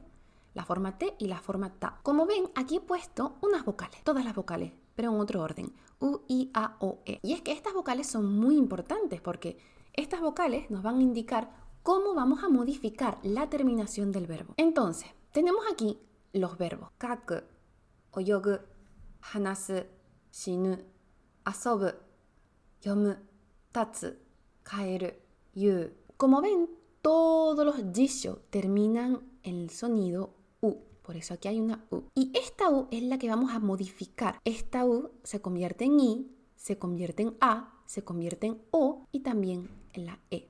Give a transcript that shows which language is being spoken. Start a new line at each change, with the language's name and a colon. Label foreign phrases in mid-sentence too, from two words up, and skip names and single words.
Spanish: La forma T y la forma ta. Como ven, aquí he puesto unas vocales, todas las vocales, pero en otro orden. U, I, A, O, E. Y es que estas vocales son muy importantes porque estas vocales nos van a indicar cómo vamos a modificar la terminación del verbo. Entonces, tenemos aquí los verbos
Japanese: 書く、泳ぐ、話す、死ぬ、遊ぶ、読む、立つ、帰る,
Spanish: yu. Como ven, todos los jisho terminan en el sonido U. Por eso aquí hay una U. Y esta U es la que vamos a modificar. Esta U se convierte en I, se convierte en A, se convierte en O y también en la E.